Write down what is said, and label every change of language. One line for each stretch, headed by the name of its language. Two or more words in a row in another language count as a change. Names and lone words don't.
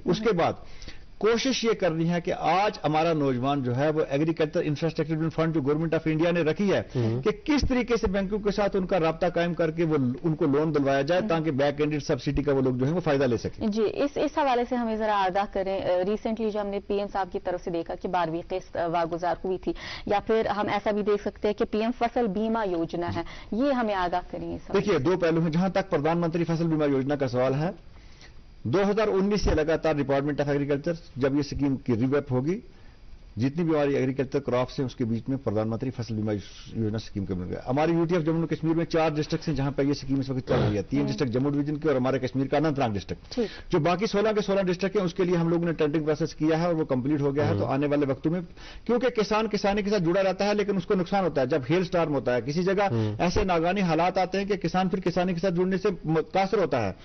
Urdu: اس کے بعد کوشش یہ کرنی ہے کہ آج ہمارا نوجوان جو ہے وہ
English: agriculture infrastructure development fund
Urdu: جو
English: Government of India
Urdu: نے رکھی ہے کہ کس طریقے سے بینکوں کے ساتھ ان کا رابطہ قائم کر کے وہ ان کو لون دلوایا جائے تاکہ
English: back ended subsidy
Urdu: کا وہ لوگ جو ہے وہ فائدہ لے سکیں۔ جی، اس حوالے سے ہمیں ذرا آگاہ کریں۔ ریسنٹلی جو ہم نے پی ایم صاحب کی طرف سے دیکھا کہ 12ویں قسط واگزار ہوئی تھی، یا پھر ہم ایسا بھی دیکھ سکتے ہیں کہ پی ایم فصل بیمہ یوجنا ہے، یہ ہمیں آگاہ کریں۔ دیکھیے 2 پہلو ہیں۔ جہاں تک پردھان منتری فصل بیمہ یوجنا کا سوال ہے، 2019 سے لگاتار
English: Department of Agriculture
Urdu: جب یہ اسکیم کی ریویپ ہوگی، جتنی بھی ہماری
English: agriculture crops
Urdu: ہیں اس کے بیچ میں پردھان منتری فصل بیمہ یوجنا اسکیم کا مل گیا۔ ہماری یو ٹی آف جموں کشمیر میں 4 ڈسٹرکٹس ہیں جہاں پہ یہ اسکیم اس وقت چل رہی ہے، 3 ڈسٹرکٹ جموں ڈویژن کے اور ہمارے کشمیر کا اننت ناگ ڈسٹرکٹ۔ جو باقی 16 کے 16 ڈسٹرکٹ ہیں اس کے لیے ہم لوگوں نے
English: tendering process
Urdu: کیا ہے اور وہ کمپلیٹ ہو گیا ہے۔ تو آنے والے وقتوں میں، کیونکہ کسان کسانی کے ساتھ جڑا رہتا ہے لیکن اس کو نقصان ہوتا ہے جب
English: hail storm
Urdu: ہوتا ہے، کسی جگہ ایسے ناگانی حالات آتے ہیں کہ کسان پھر کسانی کے ساتھ جڑنے سے متاثر ہوتا ہے۔